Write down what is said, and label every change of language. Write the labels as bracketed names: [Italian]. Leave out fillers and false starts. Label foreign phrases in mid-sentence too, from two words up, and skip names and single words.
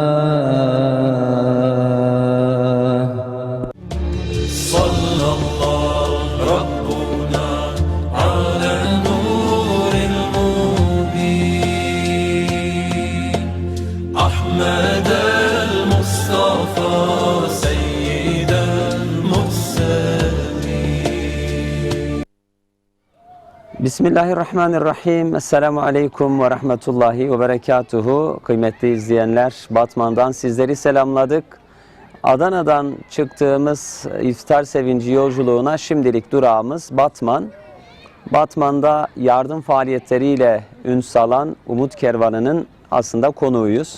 [Arabic] صلى الله ربنا على نور المبين أحمد المصطفى سيد المرسلين. Bismillahirrahmanirrahim. السلام عليكم ورحمة الله وبركاته. [Turkish] Kıymetli izleyenler, Batman'dan sizleri selamladık. Adana'dan çıktığımız iftar sevinci yolculuğuna şimdilik durağımız Batman. Batman'da yardım faaliyetleriyle ün salan Umut Kervanı'nın aslında konuğuyuz.